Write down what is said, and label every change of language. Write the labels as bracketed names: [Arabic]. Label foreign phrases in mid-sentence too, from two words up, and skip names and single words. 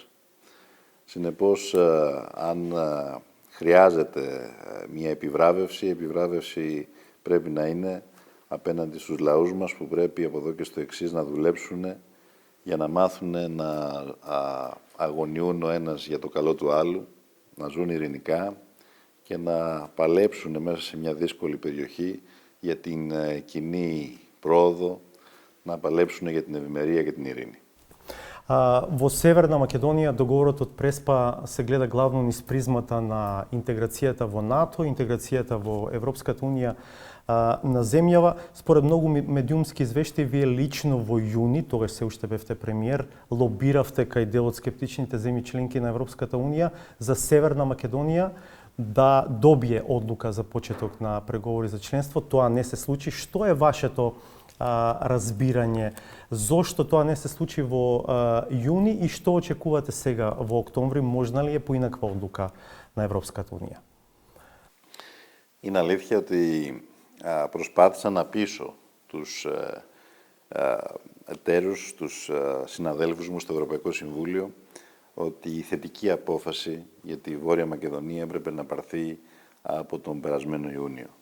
[Greek] Συνεπώς, αν χρειάζεται μια επιβράβευση, η επιβράβευση πρέπει να είναι απέναντι στους λαούς μας που πρέπει από εδώ και στο εξής να δουλέψουν για να μάθουν να αγωνιούν ο ένας για το καλό του άλλου, να ζουν ειρηνικά και να παλέψουν μέσα σε μια δύσκολη περιοχή για την κοινή πρόοδο, να παλέψουν για την ευημερία και την ειρήνη. [Macedonian] Во Северна Македонија договорот од Преспа се гледа главно низ призмата на интеграцијата во НАТО, интеграцијата во Европската унија на земјава. Според многу медиумски извештаи, вие лично во јуни, тогаш се уште бевте премиер, лобиравте кај дел од скептичните земји членки на Европската унија за Северна Македонија да добие одлука за почеток на преговори за членство. Тоа не се случи. Што е вашето разбирање? Зошто тоа не се случи во јуни и што очекувате сега во октомври? Можна ли е поинаква одлука на Европската Унија? [Greek] Είναι αλήθεια ότι προσπάθησα να πείσω τους εταίρους, τους συναδέλφους μου στο Ευρωπαϊκό Συμβούλιο ότι η θετική απόφαση για τη Βόρεια Μακεδονία έπρεπε να πάρθει από τον περασμένο Ιούνιο.